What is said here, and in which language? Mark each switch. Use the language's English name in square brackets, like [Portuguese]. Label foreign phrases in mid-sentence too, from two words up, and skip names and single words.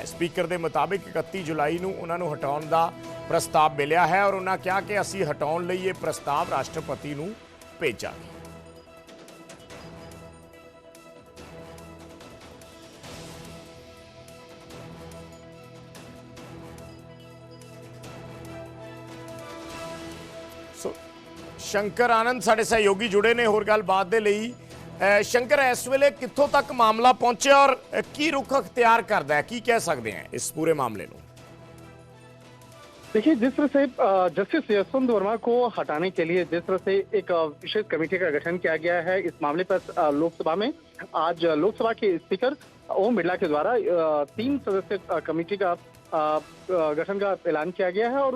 [Punjabi] ਸਪੀਕਰ ਦੇ ਮੁਤਾबिक 31 ਜੁਲਾਈ ਨੂੰ ਉਹਨਾਂ ਨੂੰ ਹਟਾਉਣ ਦਾ ਪ੍ਰਸਤਾਵ ਮਿਲਿਆ ਹੈ ਔਰ ਉਹਨਾਂ ਕਿਹਾ ਕਿ ਅਸੀਂ ਹਟਾਉਣ ਲਈ ਇਹ ਪ੍ਰਸਤਾਵ ਰਾਸ਼ਟਰਪਤੀ ਨੂੰ ਭੇਜਾਂਗੇ। ਸੋ ਸ਼ੰਕਰ ਆਨੰਦ ਸਾਡੇ ਸਹਿਯੋਗੀ ਜੁੜੇ ਨੇ ਹੋਰ ਗੱਲਬਾਤ ਦੇ ਲਈ। [Hindi] शंकर, [Punjabi] ਇਸ ਵੇਲੇ ਕਿੱਥੋਂ ਤਕ [Hindi] मामला पहुंचे और की रुख अख्तियार करता है, की कह सकते हैं इस पूरे मामले को? देखिए, जिस तरह से जस्टिस यशवंत वर्मा को हटाने के लिए जिस तरह से एक विशेष कमेटी का गठन किया गया है, इस मामले पर लोकसभा में आज लोकसभा के स्पीकर ओम बिरला के द्वारा 3 सदस्यीय कमेटी का गठन का ऐलान किया गया है।